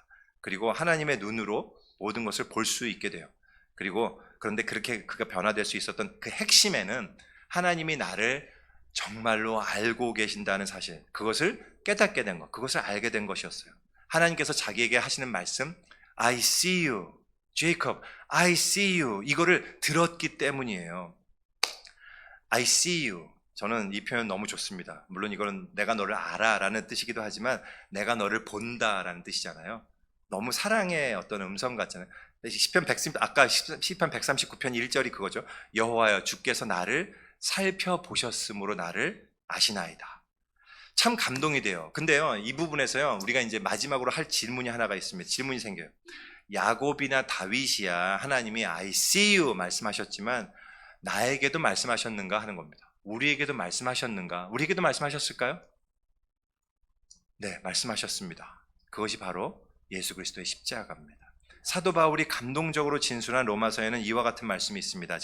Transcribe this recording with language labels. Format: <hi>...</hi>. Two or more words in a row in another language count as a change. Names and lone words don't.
<ko>그리고 하나님의 눈으로 모든 것을 볼 수 있게 돼요. 그런데 그렇게 그가 변화될 수 있었던 그 핵심에는 하나님이 나를 정말로 알고 계신다는 사실, 그것을 깨닫게 된 것, 그것을 알게 된 것이었어요. 하나님께서 자기에게 하시는 말씀,</ko> <en>I see you, Jacob, I see you,</en> <ko>이거를 들었기 때문이에요.</ko> <en>I see you.</en> <ko>저는 이 표현 너무 좋습니다. 물론 이거는 내가 너를 알아라는 뜻이기도 하지만 내가 너를 본다라는 뜻이잖아요. 너무 사랑의 어떤 음성 같잖아요. 시편 130, 아까 시편 139편 1절이 그거죠. 여호와여 주께서 나를 살펴보셨으므로 나를 아시나이다. 참 감동이 돼요. 근데요, 이 부분에서요, 우리가 이제 마지막으로 할 질문이 하나가 있습니다. 질문이 생겨요. 야곱이나 다윗이야 하나님이</ko> <en>I see you</en> <ko>말씀하셨지만 나에게도 말씀하셨는가 하는 겁니다. 우리에게도 말씀하셨는가? 우리에게도 말씀하셨을까요? 네, 말씀하셨습니다. 그것이 바로 예수 그리스도의 십자가입니다. 사도 바울이 감동적으로 진술한 로마서에는 이와 같은 말씀이 있습니다.</ko>